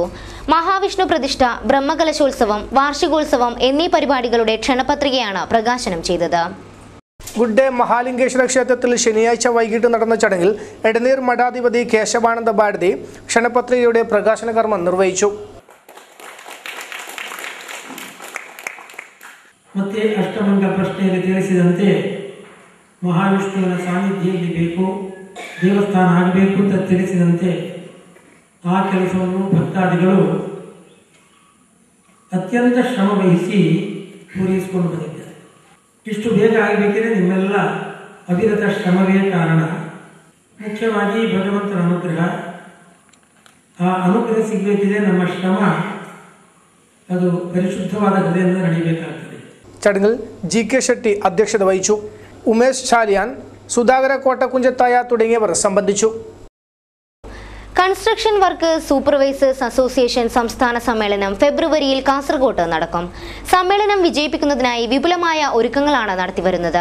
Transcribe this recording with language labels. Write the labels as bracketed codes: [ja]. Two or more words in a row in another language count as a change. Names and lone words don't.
[ml] മഹാവിഷ്ണു പ്രതിഷ്ഠ, ബ്രഹ്മകലശോത്സവം, വാർഷികോത്സവം എന്നീ പരിപാടികളുടെ ക്ഷണപത്രികയാണ് പ്രകാശനം ചെയ്തത്. ഗുഡ്ഡെ മഹാലിംഗേശ്വര ക്ഷേത്രത്തിൽ ശനിയാഴ്ച വൈകിട്ട് നടന്ന ചടങ്ങിൽ എടനീർ മഠാധിപതി കേശവാനന്ദ ഭാരതി ക്ഷണപത്രികയുടെ പ്രകാശന കർമ്മം നിർവഹിച്ചു. [kn] ಮತ್ತೆ ಅಷ್ಟಮಂಗ ಪ್ರಶ್ನೆಯಲ್ಲಿ ತಿಳಿಸಿದಂತೆ ಮಹಾವಿಷ್ಣುವಿನ ಸಾನ್ನಿಧ್ಯ ಇಲ್ಲಿ ಬೇಕು, ದೇವಸ್ಥಾನ ಆಗಬೇಕು ಅಂತ ತಿಳಿಸಿದಂತೆ ಆ ಕೆಲಸವನ್ನು ಭಕ್ತಾದಿಗಳು ಅತ್ಯಂತ ಶ್ರಮ ವಹಿಸಿ ಪೂರೈಸಿಕೊಂಡು ಬಂದಿದ್ದಾರೆ. ಇಷ್ಟು ಬೇಗ ಆಗಬೇಕಿದ್ರೆ ನಿಮ್ಮೆಲ್ಲ ಅವಿರತ ಶ್ರಮವೇ ಕಾರಣ. ಮುಖ್ಯವಾಗಿ ಭಗವಂತನ ಅನುಗ್ರಹ. ಆ ಅನುಗ್ರಹ ಸಿಗಬೇಕಿದ್ರೆ ನಮ್ಮ ಶ್ರಮ ಅದು ಪರಿಶುದ್ಧವಾದ ಹೃದಯದಿಂದ ನಡೆಯಬೇಕಾಗ್ತದೆ. [ml] ചടങ്ങിൽ GK ഷെട്ടി അധ്യക്ഷത വഹിച്ചു. ഉമേഷ് ചാലിയാൻ, സുധാകര കോട്ടക്കുഞ്ചത്തായ തുടങ്ങിയവർ സംബന്ധിച്ചു. കൺസ്ട്രക്ഷൻ വർക്ക് സൂപ്പർവൈസേഴ്സ് അസോസിയേഷൻ സംസ്ഥാന സമ്മേളനം ഫെബ്രുവരിയിൽ കാസർഗോഡ് നടക്കും. സമ്മേളനം വിജയിപ്പിക്കുന്നതിനായി വിപുലമായ ഒരുക്കങ്ങളാണ് നടത്തിവരുന്നത്.